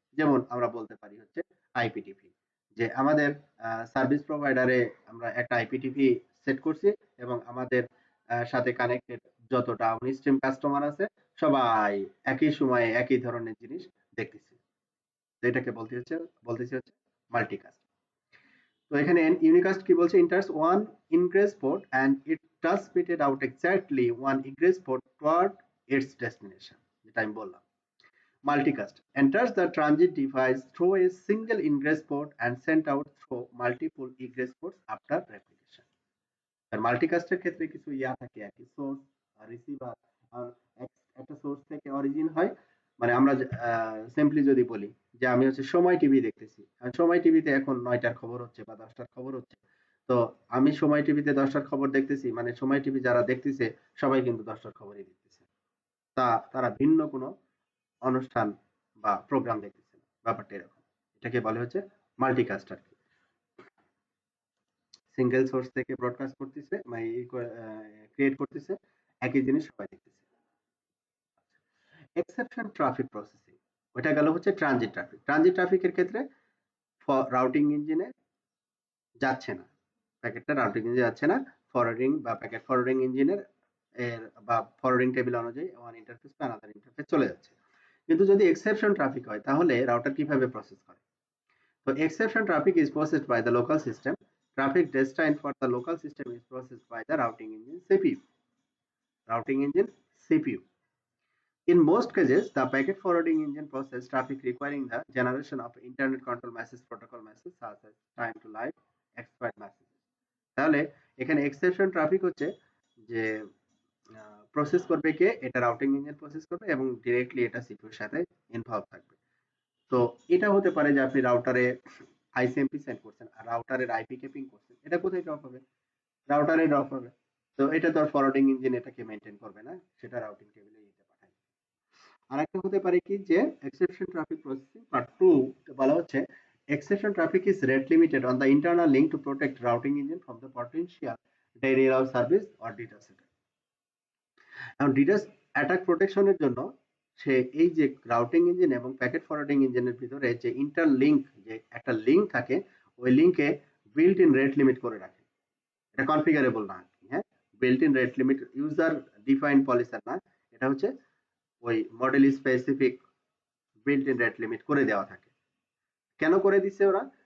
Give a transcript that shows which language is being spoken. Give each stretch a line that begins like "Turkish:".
Bangla: যেমন আমরা বলতে পারি হচ্ছে আইপিটিপি, যে আমাদের সার্ভিস প্রোভাইডারে আমরা একটা আইপিটিপি সেট করছি এবং আমাদের সাথে কানেক্টেড যত ডাউনস্ট্রিম কাস্টমার আছে সবাই একই সময়ে একই ধরনের জিনিস দেখতেছে। তো এটাকে বলতেছি হচ্ছে মাল্টিকাস্ট। তো এখানে ইউনিকাস্ট কি বলছে,
English: enters one ingress port and it transmitted out exactly one egress port toward its destination,
Bangla: যেটা আমি বললাম।
English: Multicast enters the transit device through a single ingress port and sent out through multiple egress ports after replication.
Bangla: আর মাল্টিকাস্টের ক্ষেত্রে কিছু থাকে আর কি, source আর receiver আর একটা source থেকে origin হয়। মানে আমরা সিম্পলি যদি বলি যে আমি হচ্ছে সময় টিভি দেখতেছি, আর সময় টিভিতে এখন 9টার খবর হচ্ছে বা 10টার খবর হচ্ছে। তো আমি সময় টিভিতে 10টার খবর দেখতেছি, মানে সময় টিভি যারা দেখতেছে সবাই কিন্তু 10টার খবরই দেখতেছে। তারা ভিন্ন কোনো অনুষ্ঠান বা প্রোগ্রাম দেখতেছে না, ব্যাপারটা এরকম। এটাকে বলে হচ্ছে মাল্টিকাস্ট আর কি। সিঙ্গেল সোর্স থেকে ব্রডকাস্ট করতেছে, মানে ক্রিয়েট করতেছে, একই জিনিস সবাই দেখতেছে। এক্সেপশন ট্রাফিক প্রসেসিং, ওটা গেল হচ্ছে ট্রানজিট ট্রাফিক। ট্রানজিট ট্রাফিকের ক্ষেত্রে রাউটিং ইঞ্জিনে যাচ্ছে না, প্যাকেটটা রাউটিং ইঞ্জিনে যাচ্ছে না, ফরওয়ার্ডিং বা প্যাকেট ফরওয়ার্ডিং ইঞ্জিনের বা ফরওয়ার্ডিং টেবিল অনুযায়ী ওয়ান ইন্টারফেস বা আনাদার ইন্টারফেস চলে যাচ্ছে। কিন্তু যদি এক্সেপশন ট্রাফিক হয় তাহলে রাউটার কিভাবে প্রসেস করে?
English: So exception traffic is processed by the local system. Traffic destined for the local system is processed by the routing engine CPU. Routing engine CPU. In most cases, the packet forwarding engine processes traffic requiring the generation of internet control message protocol message such as time to live expired messages.
Bangla: তাহলে এখানে exception traffic হচ্ছে যে process করবে কে, এটা routing engine process করবে এবং directly এটা সিপিইউর সাথে ইনভলভ থাকবে। তো এটা হতে পারে যে আপনি রাউটারে আইসিএমপি সেন্ড করছেন আর রাউটারের আইপি ক্যাপিং করছেন, এটা কোথায় ড্রপ হবে? রাউটারে ড্রপ হবে। তো এটা তো আর ফরওয়ার্ডিং ইঞ্জিন এটাকে মেইনটেইন করবে না, সেটা রাউটিং টেবিলে দিতে পাঠায়। আরেকটা হতে পারে কি যে এক্সেপশন ট্রাফিক প্রসেসিং পার্ট 2 বলা হচ্ছে
English: exception traffic is rate limited on the internal link to protect routing engine from the potential denial of service or DDoS attack.
Bangla: এখন DDoS অ্যাটাক প্রোটেকশনের জন্য সে এই যে রাউটিং ইঞ্জিন এবং প্যাকেট ফরওয়ার্ডিং ইঞ্জিনের ভিতরে যে ইন্টারলিংক, যে একটা লিংক থাকে, ওই লিংকে বিল্ট ইন রেট লিমিট করে রাখে। এটা কনফিগারেবল না, হ্যাঁ, built in rate limit user defined policy না, এটা হচ্ছে ওই model specific built in rate limit করে দেওয়া থাকে। কেন করে দিচ্ছে ওরা?